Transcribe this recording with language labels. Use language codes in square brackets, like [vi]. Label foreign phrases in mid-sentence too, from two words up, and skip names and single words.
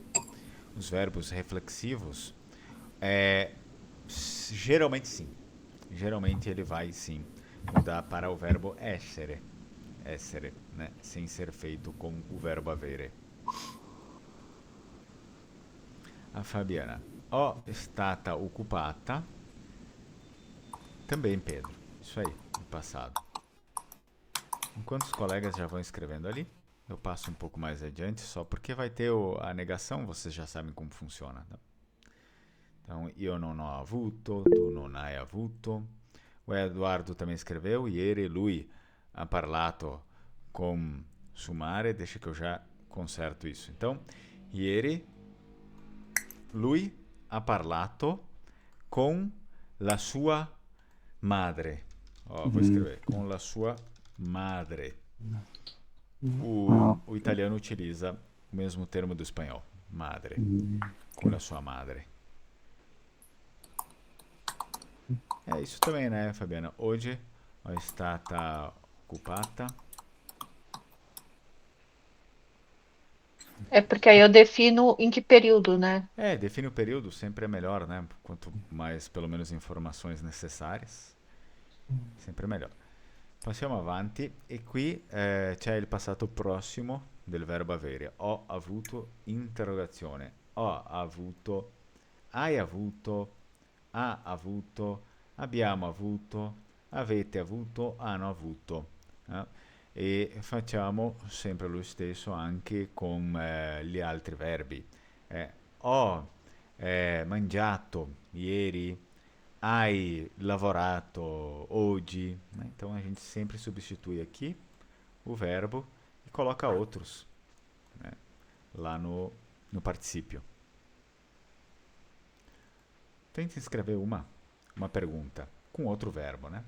[pt] Os verbos reflexivos, geralmente sim. Geralmente ele vai sim mudar para o verbo essere. Essere, né? Sem ser feito com o verbo avere. A Fabiana: [it] ho stata occupata. [pt] Também, Pedro. Isso aí, no passado. Enquanto os colegas já vão escrevendo ali, eu passo um pouco mais adiante, só porque vai ter a negação, vocês já sabem como funciona. Tá? Então, [it] io non ho avuto, tu non hai avuto. [pt] O Eduardo também escreveu, [it] ieri lui ha parlato con sua madre. [pt] Deixa que eu já conserto isso. Então, [it] ieri lui ha parlato con la sua madre. [pt] Vou escrever. Com [it] la sua madre. [pt] O italiano utiliza o mesmo termo do espanhol. Madre. Com [it] la sua madre. [pt] É isso também, né, Fabiana? [it] Oggi ho stata occupata. [pt] É porque aí eu defino em que período, né? Define o período, sempre é melhor, né? Quanto mais, pelo menos, informações necessárias, sempre é melhor. [it] Passiamo avanti e qui c'è il passato prossimo del verbo avere. Ho avuto, interrogazione. Ho avuto, hai avuto, ha avuto, abbiamo avuto, avete avuto, hanno avuto. E facciamo sempre lo stesso anche con gli altri verbi. Ho mangiato ieri, hai lavorato oggi, [pt] né? Então a gente sempre substitui aqui o verbo e coloca outros, né? Lá no particípio. Tente escrever uma pergunta com outro verbo, né?